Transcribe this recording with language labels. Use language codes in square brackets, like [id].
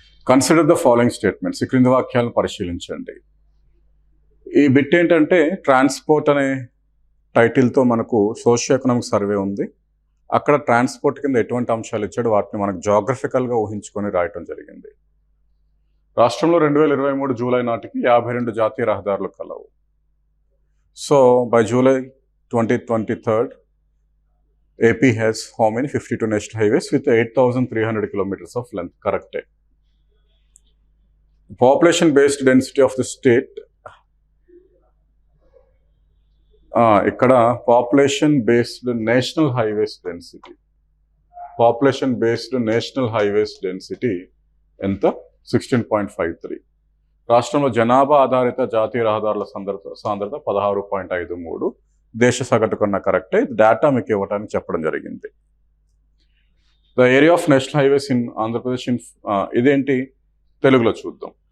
[en] Consider the following statements. [te] ఈ క్రింది వాక్యాలను పరిశీలించండి. ఈ బిట్ ఏంటంటే ట్రాన్స్పోర్ట్ అనే టైటిల్తో మనకు సోషియో ఎకనామిక్ సర్వే ఉంది. అక్కడ ట్రాన్స్పోర్ట్ కింద ఎటువంటి అంశాలు ఇచ్చాడు వాటిని మనకు జాగ్రఫికల్గా ఊహించుకొని రాయటం జరిగింది. రాష్ట్రంలో 2023 జూలై నాటికి 52 జాతీయ రహదారులు కలవు. [en] So by July 2023 AP has how many? 52 national highways with 8,300 kilometers of length. Correct. Population based density of the state. [te] ikkada [en] population based national highways density. Population based national highways density [te] ఎంత? [en] 16.53. [te] రాష్ట్రంలో జనాభా ఆధారిత జాతీయ రహదారుల సాంద్రత 16.53. దేశ సగటు కన్నా కరెక్టే. ఇది డేటా మీకు ఇవ్వడానికి చెప్పడం జరిగింది. [en] the area of national highways in Andhra Pradesh [te] ఇదేంటి తెలుగులో చూద్దాం.